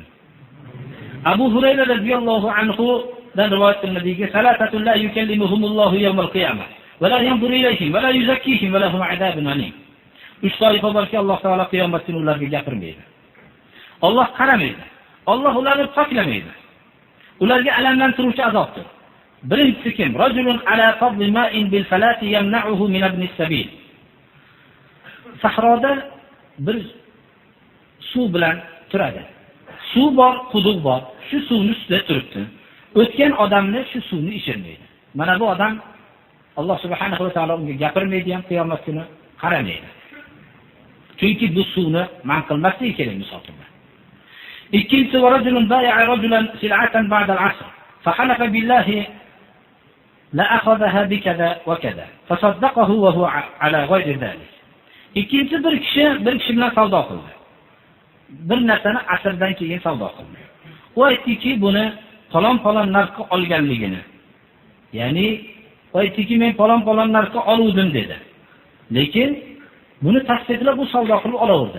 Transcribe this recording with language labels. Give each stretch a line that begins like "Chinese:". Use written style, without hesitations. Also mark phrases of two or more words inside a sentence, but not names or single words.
Arabic: Abu Hurayra رضي الله عنه
Uzbek: dan rivoyat qilinadiki,
Arabic: "ثلاثة لا يكلمهم الله يوم القيامة ولا ينظر إليهم ولا يزكيهم ولهم عذاب أليم."
Uzbek: 3 toifa borki, Alloh taolo qiyomat kuni ularga gapirmaydi. Alloh qaramaydi. Alloh ularni poklamaydi. Ularga alamlantiruvchi azobdir. Birinchisi kim?
Arabic: رجل على فضل ماء بالفلاة يمنعه من ابن السبيل.
Uzbek: Sahroda bir suv bilan turadi. Suv bor, quduq bor. Shu suvni ustida turibdi. O'tgan odamni shu suvni ichirmaydi. Mana bu odam Alloh
Arabic: سبحانه وتعالى
Uzbek: unga gapirmaydi ham, qiyomat kuni qaramaydi. Chunki bu suvni man qilmasligi kerak misolda.
Arabic: Ikkinchisi رجل بايع رجلا سلعة بعد العصر فحلف بالله لأخذها بكذا وكذا فصدقه وهو على غير ذلك.
Uzbek: Ikkinchi bir kishi bilan savdo qildi. Bir narsani asrdan keyin savdo qildi. U aytdiki, buni falon narxga olganligini. Ya'ni aytdiki, men falon narxga oluvdim dedi. Lekin buni tasdiqlab bu savdo qilib olaverdi.